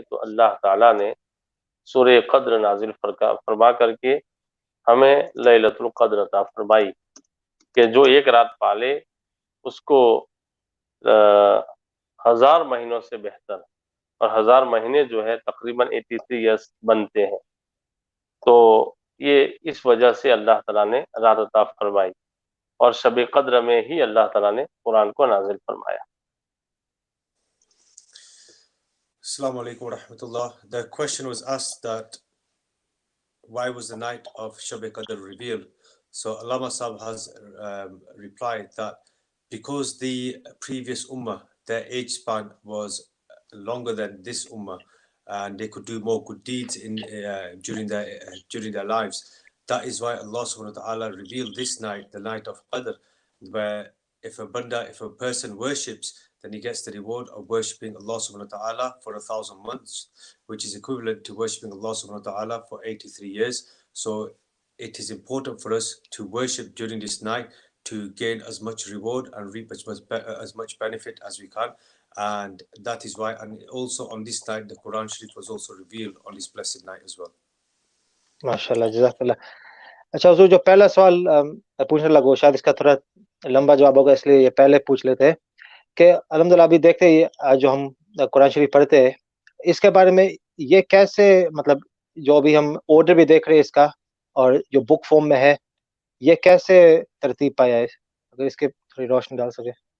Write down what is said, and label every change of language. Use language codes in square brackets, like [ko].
[ur] تو اللہ تعالیٰ نے سورہ قدر نازل فرما کر کے ہمیں لیلۃ القدر عطا فرمائی کہ جو ایک رات پالے اس کو 1000 مہینوں سے بہتر، اور 1000 مہینے جو ہے تقریباً 83 ایئرس بنتے ہیں. تو یہ اس وجہ سے اللہ تعالیٰ نے رات عطا فرمائی اور شب قدر میں ہی اللہ تعالیٰ نے قرآن کو نازل فرمایا. [ar] Assalamu alaikum wa rahmatullah. [en] The question was asked that why was the night of Shab Qadr revealed? So Allama Sahib has replied that because the previous ummah, their age span was longer than this ummah, and they could do more good deeds during their lives. That is why Allah subhanahu wa ta'ala revealed this night, the night of Qadr, where if a person worships, then he gets the reward of worshipping Allah subhanahu wa ta'ala for 1,000 months, which is equivalent to worshipping Allah subhanahu wa ta'ala for 83 years. So it is important for us to worship during this night to gain as much reward and reap as much benefit as we can. And that is why, and also on this night, the Quran Sharif was also revealed on this blessed night as well. [ur] ماشاءاللہ جزاک اللہ. اچھا حضور، جو پہلا سوال پوچھنے لگا شاید اس کا تھوڑا لمبا جواب ہوگا، اس لیے یہ پہلے پوچھ لیتے ہیں کہ الحمدللہ ابھی دیکھتے ہیں جو ہم قرآن شریف پڑھتے ہیں اس کے بارے میں یہ کیسے، مطلب جو ابھی ہم آرڈر بھی دیکھ رہے ہیں اس کا اور جو بک فارم میں ہے، یہ کیسے ترتیب پایا ہے؟ اگر اس کے تھوڑی روشنی ڈال سکے.